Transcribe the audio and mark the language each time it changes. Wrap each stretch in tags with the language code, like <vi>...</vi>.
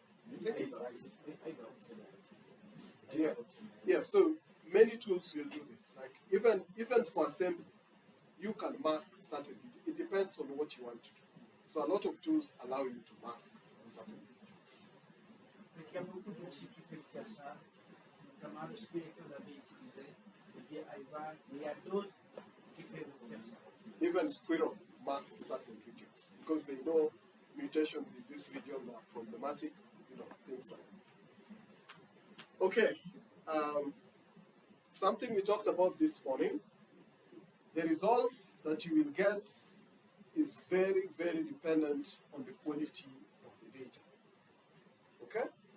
<en>I think it's IVA. Yeah. Yeah. So many tools will do this. Like even for assembly, you can mask certain. It depends on what you want to do. So a lot of tools allow you to mask certain regions.</en> <fr>Donc il y a beaucoup d'outils qui peuvent faire ça, notamment le square que vous avez utilisé, le IVA, mais il y a d'autres qui peuvent faire ça.</fr> <en>Even squirrel masks certain regions because they know mutations in this region are problematic, you know, things like that. Okay, something we talked about this morning, the results that you will get is very, very dependent on the quality of the data. Okay?</en>